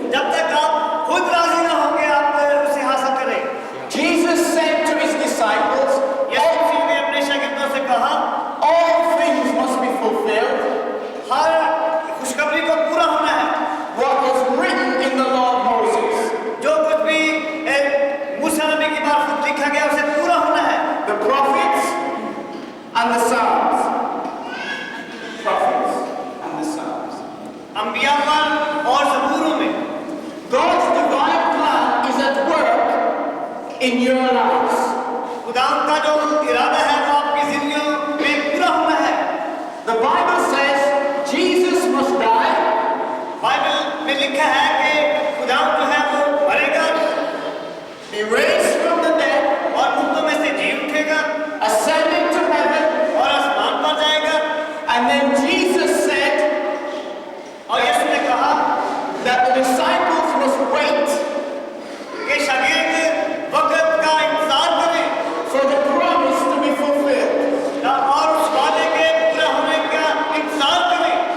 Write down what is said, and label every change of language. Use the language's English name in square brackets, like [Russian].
[Hindi] जब तक आप खुद राजी ना होंगे आप उसे हासिल करें. [English] Jesus said to His disciples, [Hindi] यीशु मसीह ने अपने शागिर्दों से कहा, [English] all things must be fulfilled. [Hindi] हर खुशखबरी को पूरा होना है. [English] What was written in the law of Moses. [Hindi] जो कुछ भी मूसा नबी की मार्फत लिखा गया उसे पूरा होना है. [English] The prophets and the Psalms. Prophets and the Psalms. [Hindi] अंबिया पर और ज़बूरों में [English] God's divine plan is at work in your lives. [Hindi] खुदा का जो इरादा है वो आपकी जिंदगियों में पूरा होना है. [English] The Bible says Jesus must die, [Hindi] Bible में लिखा है कि खुदा जो है वो मरेगा [English] be raised from the dead, [Hindi] और मुर्दों में से जी उठेगा [English] ascended to heaven, [Hindi] और आसमान पर जाएगा. [English] and then Jesus said [Hindi] और यीशु ने कहा [English] that the disciples must wait [Hindi] कि शागिर्द वक्त का इंतजार करें [English] for the promise to be fulfilled. [Hindi] और उस वादे के पूरा होने का इंतजार करें.